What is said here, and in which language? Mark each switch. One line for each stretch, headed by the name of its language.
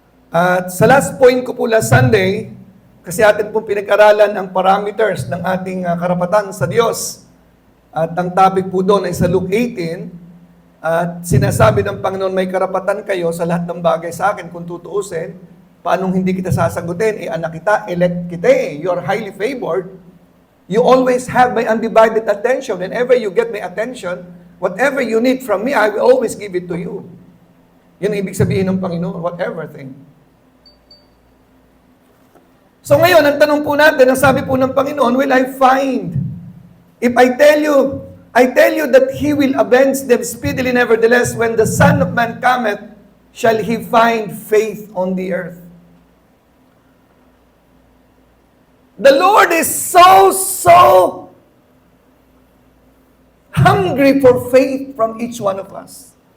Filipino: At sa last point ko po last Sunday, kasi atin pong pinag-aralan ang parameters ng ating karapatan sa Diyos. At ang topic po doon ay sa Luke 18. At sinasabi ng Panginoon, may karapatan kayo sa lahat ng bagay sa akin kung tutuusin. Paanong hindi kita sasagutin? Anak kita, elect kita
English: You're highly favored. You always have my undivided attention. Whenever you get my attention, whatever you need from me, I will always give it to you.
Filipino: Yun ang ibig sabihin ng Panginoon,
English: whatever thing.
Filipino: So ngayon, ang tanong po natin, ang sabi po ng Panginoon,
English: will I find? If I tell you that He will avenge them speedily, nevertheless, when the Son of Man cometh, shall He find faith on the earth? The Lord is so hungry for faith from each one of us.